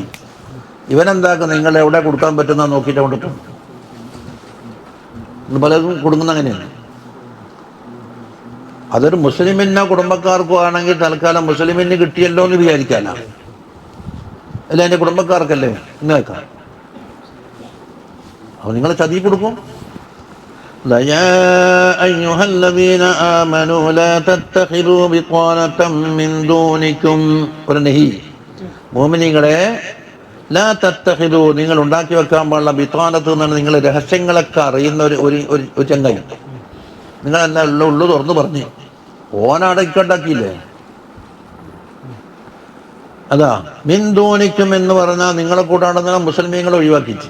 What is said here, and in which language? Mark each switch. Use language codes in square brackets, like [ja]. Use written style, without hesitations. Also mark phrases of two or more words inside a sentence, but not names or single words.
[ml] ഇവനെന്താക്കും നിങ്ങൾ എവിടെ കൊടുക്കാൻ പറ്റുന്ന നോക്കിയിട്ട് കൊണ്ടിട്ടും പലതും കൊടുക്കുന്ന അങ്ങനെയാണ്. അതൊരു മുസ്ലിമിനോ കുടുംബക്കാർക്കോ ആണെങ്കിൽ തൽക്കാലം മുസ്ലിമിന് കിട്ടിയല്ലോ എന്ന് വിചാരിക്കാനാണ്. അല്ല എൻ്റെ കുടുംബക്കാർക്കല്ലേ എന്ന് വെക്കാം. അപ്പോൾ നിങ്ങൾ ചതി കൊടുക്കും. [ar] يا أيها الذين آمنوا لا تتخذوا بطانة من دونكم. [ml] ഒരു നഹി, മുഅ്മിനീങ്ങളെ [ar] لا تتخذوا, [ml] നിങ്ങൾ ഉണ്ടാക്കി വെക്കാൻ പാടുള്ള ബിത്താനത്ത് എന്നാണ് നിങ്ങൾ രഹസ്യങ്ങളൊക്കെ അറിയുന്ന ഒരു ചങ്ങായി. നിങ്ങളെല്ലാം ഉള്ളു തുറന്നു പറഞ്ഞ് ഓനടക്കുണ്ടാക്കിയില്ലേ. അതാ [ar] من دونكم [ml] എന്ന് പറഞ്ഞാൽ നിങ്ങളെ കൂട്ടാണെന്ന മുസ്ലിമീങ്ങളെ ഒഴിവാക്കിച്ച്.